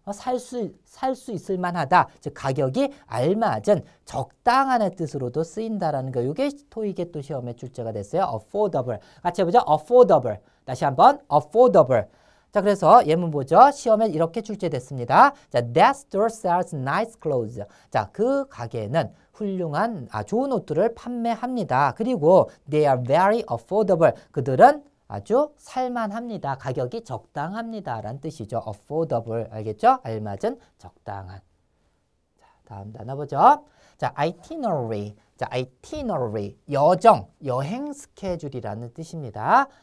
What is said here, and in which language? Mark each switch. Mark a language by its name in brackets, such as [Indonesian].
[Korean] 살 수 있을 만하다. 즉 가격이 알맞은 적당한의 뜻으로도 쓰인다라는 거. 이게 토익의 또 시험에 출제가 됐어요. affordable. 같이 해보죠. affordable. 다시 한번 affordable. 자, 그래서 예문 보죠. 시험에 이렇게 출제됐습니다. [English] 자, that store sells nice clothes. [Korean] 자, 그 가게는 훌륭한, 좋은 옷들을 판매합니다. 그리고 [English] they are very affordable. [Korean] 그들은 아주 살만합니다. 가격이 적당합니다. 라는 뜻이죠. affordable. 알겠죠? 알맞은, 적당한. 자, 다음 단어 보죠. 자, itinerary. 자, itinerary. 여정, 여행 스케줄이라는 뜻입니다.